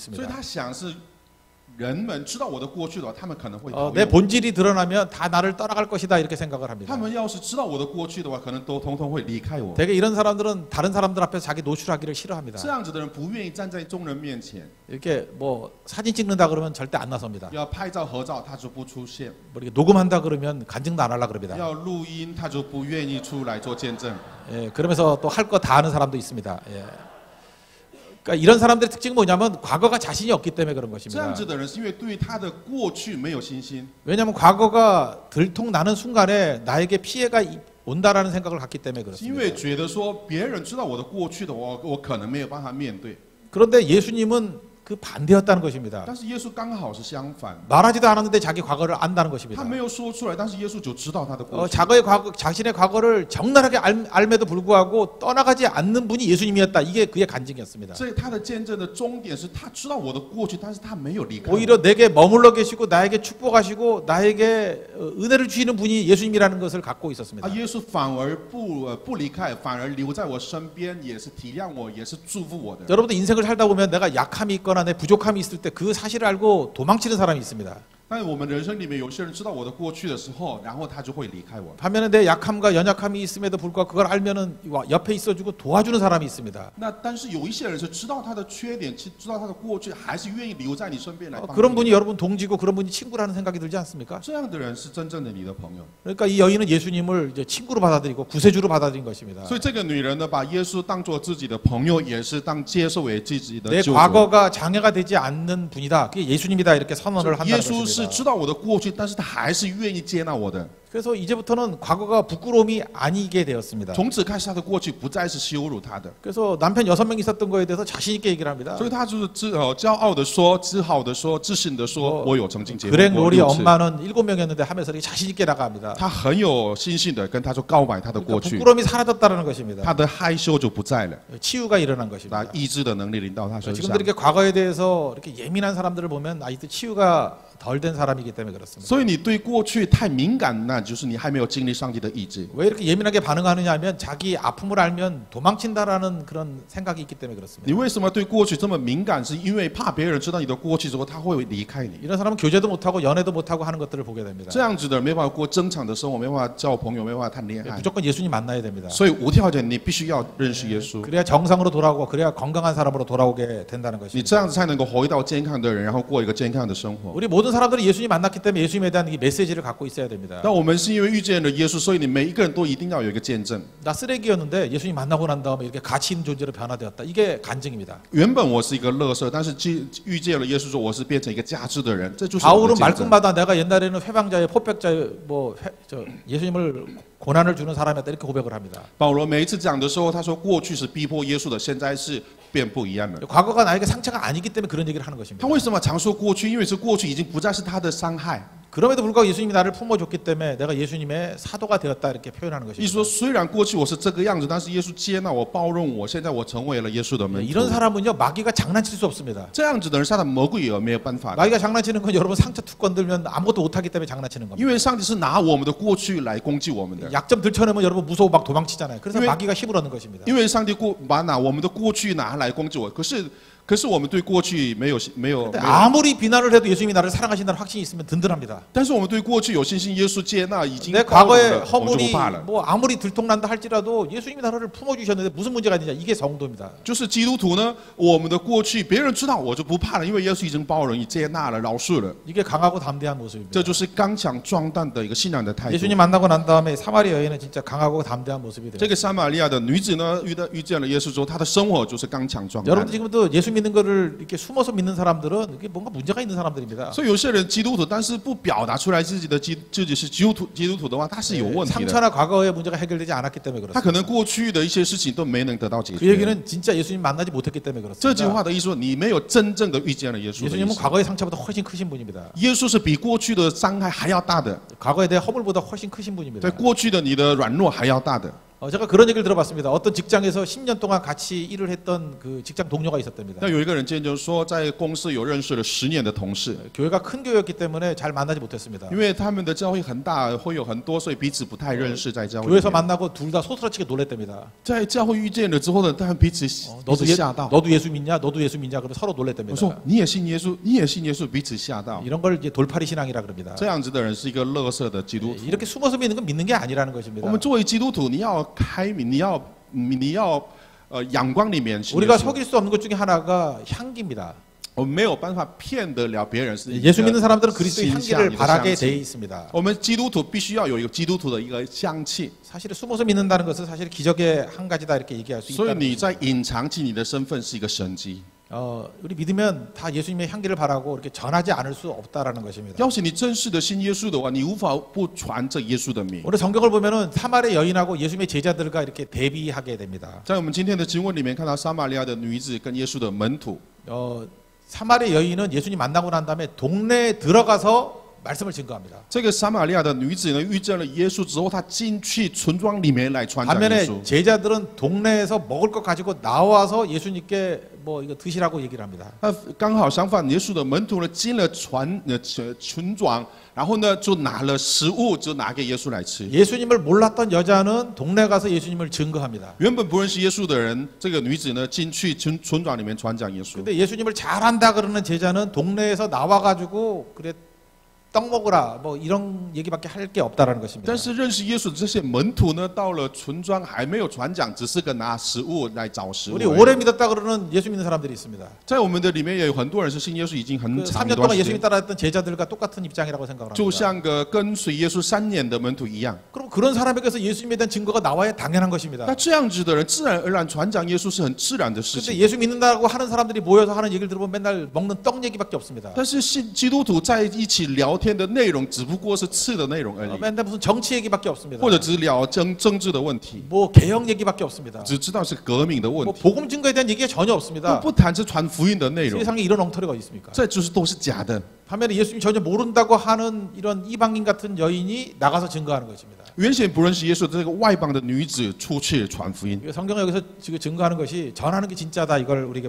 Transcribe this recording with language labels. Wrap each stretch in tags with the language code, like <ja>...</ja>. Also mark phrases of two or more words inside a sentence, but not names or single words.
<zh>所以</zh> <ko>있습니다.</ko> <zh>她想是人们知道我的过去的话，他们可能会讨</zh> <ko>내</ko> <zh>厌我。</zh> <ko>본질이 드러나면 다 나를 떠나갈 것이다 이렇게 생각을 합니다.</ko> <zh>他们要是知道我的过去的话，可能都统统会离开我。</zh> <ko>되게 이런 사람들은 다른 사람들 앞에서 자기 노출하기를 싫어합니다.</ko> <zh>这样子的人不愿意站在众人面前，</zh> <ko>이렇게 뭐 사진 찍는다 그러면 절대 안 나섭니다.</ko> <zh>要拍照合照他就不出现，</zh> <ko>뭐 이렇게 녹음한다 그러면 간증도 안 하려 그럽니다.</ko> <zh>要录音他就不愿意出来做见证。</zh> <ko>예, 그러면서 또 할 거 다 하는 사람도 있습니다. 예. 그러니까 이런 사람들의 특징은 뭐냐면 과거가 자신이 없기 때문에 그런</ko> <zh>这</zh> <ko>것입니다.</ko> <zh>样子的人是因为对他的过去没有信心，</zh> <ko>왜냐하면 과거가 들통나는 순간에 나에게 피해가 온다라는 생각을 갖기 때문에</ko> <zh>是因为</zh> <ko>그렇습니다.</ko> <zh>觉得说别人知道我的过去的话，我可能没有办法面对。</zh> <ko>그런데 예수님은 그 반대였다는 것입니다.</ko> <zh>但是耶稣刚好是相反，</zh> <ko>말하지도 않았는데 자기 과거를 안다는 것입니다.</ko> <zh>他没有说出来，但是耶稣就知道他的过去。</zh> <ko>자신의 과거를 적나라하게 알매도 불구하고 떠나가지 않는 분이 예수님이었다. 이게 그의 간증이었습니다.</ko> <zh>所以他的见证的终点是他知道我的过去，但是他没有离开我。</zh> <ko>오히려 내게 머물러 계시고 나에게 축복하시고 나에게 은혜를 주시는 분이 예수님이라는 것을 갖고 있었습니다.</ko> <zh>耶稣反而不离开，反而留在我身边，也是体谅我，也是祝福我的。</zh> <ko>여러분도 인생을 살다 보면 내가 약함이 있거나 내 부족함이 있을 때 그 사실을 알고 도망치는 사람이 있습니다.</ko> <zh>但我们人生里面有些人知道我的过去的时候，然后他就会离开我。</zh> <ko>반면에 내 약함과 연약함이 있음에도 불구하고 그걸 알면은 옆에 있어주고 도와주는 사람이 있습니다.</ko> <zh>那但是有一些人是知道他的缺点，知道他的过去，还是愿意留在你身边来帮助</zh> <ko>그런</ko> <zh>你。</zh> <ko>분이 여러분 동지고 그런 분이 친구라는 생각이 들지 않습니까?</ko> <zh>这样的人是真正的你的朋友。</zh> <ko>그러니까 이 여인은 예수님을 이제 친구로 받아들이고 구세주로 받아들인 것입니다.</ko> <zh>所以这个女人呢，把耶稣当做自己的朋友，也是接受为自己的</zh> <ko>내</ko> <zh>救主。</zh> <ko>과거가 장애가 되지 않는 분이다. 그게 예수님이다 이렇게 선언을</ko> <zh>耶</zh> <ko>한다는</ko> <zh>稣是</zh> <ko>것입니다.</ko> <zh>知道我的过去，但是他还是愿意接纳我的。</zh> <ko>그래서 이제부터는 과거가 부끄러움이 아니게 되었습니다.</ko> <zh>从此开始，他的过去不再是羞辱他的，</zh> <ko>그래서 남편 6명 있었던 거에 대해서 자신 있게 얘기를 합니다.</ko> <zh>所以他就是骄傲的说，自豪的说，自信的说，我有曾经结婚</zh> <ko>그렉</ko> <zh>过</zh> <ko>로리</ko> <zh>6次。</zh> <ko>엄마는 7명이었는데 하면서 이렇게 자신 있게 나갑니다.</ko> <zh>他很有信心的跟他说告白他的</zh> <ko>그러니까</ko> <zh>过去，</zh> <ko>부끄러움이 사라졌다는 것입니다.</ko> <zh>他的害羞就不在了，</zh> <ko>치유가 일어난</ko> <zh>把</zh> <ko>것입니다.</ko> <zh>医治的能力临到他身</zh> <ko>지금도</ko> <zh>上。</zh> <ko>이렇게 과거에 대해서 이렇게 예민한 사람들을 보면 아직도 치유가 덜 된 사람이기 때문에 그렇습니다.</ko> <zh>所以你对过去太敏感，那就是你还没有经历上帝的医治。</zh> <ko>왜 이렇게 예민하게 반응하느냐 하면 자기 아픔을 알면 도망친다라는 그런 생각이 있기 때문에</ko> <zh>你</zh> <ko>그렇습니다.</ko> <zh>为什么对过去这么敏感？是因为怕别人知道你的过去之后，他会离开你。</zh> <ko>이런 사람은 교제도 못하고 연애도 못하고 하는 것들을 보게 됩니다.</ko> <zh>这样子的人没办法过正常的生活，没办法交朋友，没办法谈恋爱。</zh> <ko>무조건 예수님 만나야 됩니다.</ko> <zh>所以无条件，你必须要认识耶稣，</zh> <ko>그래야 정상으로 돌아오고 그래야 건강한 사람으로 돌아오게 된다는</ko> <zh>你</zh> <ko>것입니다.</ko> <zh>这样子才能够回到健康的人，然后过一个健康的生活。</zh> <ko>우리 모든 사람들이 예수님 만났기 때문에 예수님에 대한 이 메시지를 갖고 있어야 됩니다.</ko> <zh>但我们是因为遇见了耶稣，所以你每一个人都一定要有一个见证。</zh> <ko>나 쓰레기였는데 예수님 만나고 난 다음에 이렇게 가치 있는 존재로 변화되었다. 이게 간증입니다.</ko> <zh>原本我是一个垃圾，但是遇见了耶稣之后，我是变成一个价值的人，这就是我的</zh> <ko>바울은</ko> <zh>见证。</zh> <ko>말끝마다 내가 옛날에는 회방자의 포백자의 예수님을 고난을 주는 사람이었다 이렇게 고백을 합니다.</ko> <zh>保罗每一次讲的时候，他说过去是逼迫耶稣的，现在是变不一样了。</zh> <ko>과거가 나에게 상처가 아니기 때문에 그런 얘기를 하는 것입니다.</ko> <zh>他为什么常说过去？因为是过去已经不再是他的伤害。</zh> <ko>그럼에도 불구하고 예수님이 나를 품어줬기 때문에 내가 예수님의 사도가 되었다 이렇게 표현하는</ko> <zh>意思说，</zh> <ko>것입니다.</ko> <zh>虽然过去我是这个样子，但是耶稣接纳我、包容我，现在我成为了耶稣的门徒。</zh> <ko>이런 사람은요 마귀가 장난칠 수 없습니다.</ko> <zh>这样子的人，他的魔鬼也没有办法的，</zh> <ko>마귀가 장난치는 건 여러분 상처 툭 건들면 아무것도 못하기 때문에 장난치는</ko> <zh>因</zh> <ko>겁니다.</ko> <zh>为上帝是拿我们的过去来攻击我们的。</zh> <ko>약점 들춰내면 여러분 무서워 막 도망치잖아요. 그래서 왜- 마귀가 힘을 얻는 것입니다.</ko> <zh>因为上帝拿我们的过去拿来攻击我，可是我们对过去没有，</zh> <ko>근데 아무리 비난을 해도 예수님이 나를 사랑하신다는 확신이 있으면 든든합니다.</ko> <zh>但是我们对过去有信心，耶稣接纳已经</zh> <ko>내</ko> <zh>包容</zh> <ko>과거의</ko> <zh>了，我们就</zh> <ko>허물이</ko> <zh>不怕了。</zh> <ko>뭐 아무리 들통난다 할지라도 예수님이 나를 품어주셨는데 무슨 문제가 있느냐 이게 성도입니다.</ko> <zh>就是基督徒呢，我们的过去别人知道我就不怕了，因为耶稣已经包容、接纳了、饶恕了，</zh> <ko>이게 강하고 담대한 모습입니다.</ko> <zh>这就是刚强壮胆的一个信仰的态度。</zh> <ko>예수님 만나고 난 다음에 사마리아 여인은 진짜 강하고 담대한 모습이 돼요.</ko> <zh>这个撒玛利亚的女子呢，遇见了耶稣之后，她的生活就是刚强壮胆</zh> <ko>여러분들 。 지금도 예수 믿는 거를 이렇게 숨어서 믿는 사람들은 이게 뭔가 문제가 있는 사람들입니다.</ko> <zh>所以有些人基督徒，但是不表达出来自己是基督徒的话，他是有问题的。</zh> <ko>상처나 과거의 문제가 해결되지 않았기 때문에</ko> <zh>他</zh> <ko>그렇습니다.</ko> <zh>可能过去的一些事情都没能得到解</zh> <ko>그</ko> <zh>决。</zh> <ko>얘기는 진짜 예수님 만나지 못했기 때문에</ko> <zh>这句</zh> <ko>그렇습니다.</ko> <zh>话的意思说，你没有真正的遇见了耶稣的意</zh> <ko>예수님은</ko> <zh>思。</zh> <ko>과거의 상처보다 훨씬 크신 분입니다.</ko> <zh>耶稣是比过去的伤害还要大的，</zh> <ko>과거에 대한 허물보다 훨씬 크신 분입니다.</ko> <zh>在过去的你的软弱还要大的。</zh> <ko>제가 그런 얘기를 들어봤습니다. 어떤 직장에서 10년 동안 같이 일을 했던 그 직장 동료가 있었답니다.</ko> <zh>那有一个人见证说，在公司有认识了10年的同事，</zh> <ko>교회가 큰 교회였기 때문에 잘 만나지 못했습니다.</ko> <zh>因为他们的教会很大，会有很多，所以彼此不太认识。在教会里</zh> <ko>교회에서</ko> <zh>面，</zh> <ko>만나고 둘 다 소스라치게 놀랬답니다.</ko> <zh>在教会遇见了之后呢，他们彼此</zh> <ko>너도,</ko> <zh>吓到。</zh> <ko>너도 예수 믿냐? 너도 예수 믿냐? 그러면 서로</ko> <zh>我</zh> <ko>놀랬답니다.</ko> <zh>说你也信耶稣，你也信耶稣，彼此吓到。</zh> <ko>이런 걸 이제 돌팔이 신앙이라 그럽니다.</ko> <zh>这样子的人是一个垃圾的基督徒。</zh> <ko>이렇게 숨어서 믿는 건 믿는 게 아니라는</ko> <zh>我</zh> <ko>것입니다.</ko> <zh>们作为基督徒，你要开明，你要阳光里面信耶</zh> <ko>우리가</ko> <zh>稣。</zh> <ko>속일 수 없는 것 중에 하나가 향기입니다.</ko> <zh>我们没有办法骗得了别人，是一个</zh> <ko>예수 믿는 사람들은 그리스도의</ko> <zh>形象</zh> <ko>향기를</ko> <zh>一个</zh> <ko>바라게</ko> <zh>香</zh> <ko>돼</ko> <zh>气</zh> <ko>있습니다.</ko> <zh>我们基督徒必须要有一个基督徒的一个香气，</zh> <ko>사실 숨어서 믿는다는 것은 사실 기적의 한 가지다 이렇게 얘기할 수</ko> <zh>所以</zh> <ko>있다는</ko> <zh>你</zh> <ko>것입니다.</ko> <zh>在隐藏起你的身份是一个神迹。</zh> <ko>우리 믿으면 다 예수님의 향기를 바라고 이렇게 전하지 않을 수 없다라는 것입니다.</ko> <zh>要是你真实的信耶稣的话，你无法不传着耶稣的名。</zh> <ko>오늘 성경을 보면은 사마리아 여인하고 예수님의 제자들과 이렇게 대비하게 됩니다.</ko> <zh>在我们今天的经文里面看到撒玛利亚的女子跟耶稣的门徒，</zh> <ko>사마리아 여인은 예수님 만나고 난 다음에 동네에 들어가서 말씀을 증거합니다.</ko> <zh>这个撒玛利亚的女子呢，遇见了耶稣之后，她进去村庄里面来传讲耶</zh> <ko>반면에</ko> <zh>稣。</zh> <ko>제자들은 동네에서 먹을 것 가지고 나와서 예수님께 뭐 이거 드시라고 얘기를 합니다.</ko> <zh>那刚好相反，耶稣的门徒呢进了村庄，然后呢就拿了食物，就拿给耶稣来吃。</zh> <ko>예수님을 몰랐던 여자는 동네 가서 예수님을 증거합니다.</ko> <zh>原本不认识耶稣的人，这个女子呢进去村庄里面传讲耶稣。</zh> <ko>근데 예수님을 잘한다 그러는 제자는 동네에서 나와 가지고 그래 떡 먹으라 뭐 이런 얘기밖에 할 게 없다라는 것입니다.</ko> <zh>但是认识耶稣的这些门徒呢，到了村庄还没有传讲，只是个拿食物来找食物而</zh> <ko>우리</ko> <zh>已。</zh> <ko>오래 믿었다 그러는 예수 믿는 사람들이 있습니다.</ko> <zh>在我们的里面也有很多人是信耶稣已经很</zh> <ko>그</ko> <zh>长一</zh> <ko>3년</ko> <zh>段</zh> <ko>동안</ko> <zh>时</zh> <ko>예수님</ko> <zh>间，</zh> <ko>따라했던 제자들과 똑같은 입장이라고 생각을</ko> <zh>就</zh> <ko>합니다.</ko> <zh>像个跟随耶稣3年的门徒一样。</zh> <ko>그럼 그런 사람에게서 예수님에 대한 증거가 나와야 당연한 것입니다.</ko> <zh>那这样子的人，自然而然传讲耶稣是很自然的事</zh> <ko>근데</ko> <zh>情。</zh> <ko>예수 믿는다고 하는 사람들이 모여서 하는 얘기를 들어보면 맨날 먹는 떡 얘기밖에 없습니다.</ko> <zh>但是信基督徒在一起聊天的内容，只不过是吃的内容而已，</zh> <ko>맨날 무슨 정치 얘기밖에 없습니다.</ko> <zh>或者只聊政治的问题，</zh> <ko>뭐 개혁 얘기밖에 없습니다.</ko> <zh>只知道是革命的问</zh> <ko>뭐</ko> <zh>题，</zh> <ko>복음 증거에 대한 얘기가 전혀</ko> <zh>都</zh> <ko>없습니다.</ko> <zh>不谈是传福音的内容，</zh> <ko>세상에 이런 엉터리가 어디 있습니까?</ko> <zh>这就是都是假的。</zh> <ko>반면에 예수님 전혀 모른다고 하는 이런 이방인 같은 여인이 나가서 증거하는 것입니다.</ko> <zh>原先不认识耶稣的这个外邦的女子出去传福音，</zh> <ko>성경에 여기서 지금 증거하는 것이 전하는 게 진짜다 이걸 우리에게</ko>